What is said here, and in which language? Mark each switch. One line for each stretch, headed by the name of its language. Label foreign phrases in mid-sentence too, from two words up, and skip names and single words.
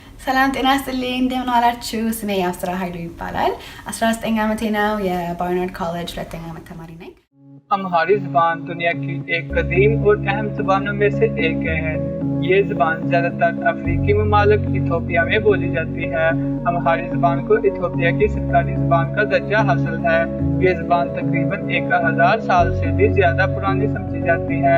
Amharic: ሰላም ጤና ይስጥልኝ እንደምን ዋላችሁ? ስሜ የአብስራ ኃይሉ ይባላል። 19 ዓመቴ ነው። የባርናርድ ኮሌጅ ሁለተኛ ዓመት ተማሪ ነኝ።
Urdu: امہاری زبان دنیا کی ایک قدیم اور اہم زبانوں میں سے ایک ہے. یہ زبان زیادہ تر افریقی ممالک ایتھوپیا میں بولی جاتی ہے. امہاری زبان کو ایتھوپیا کی سرکاری زبان کا درجہ حاصل ہے. یہ زبان تقریباً 1000 سال سے بھی زیادہ پرانی سمجھی جاتی ہے.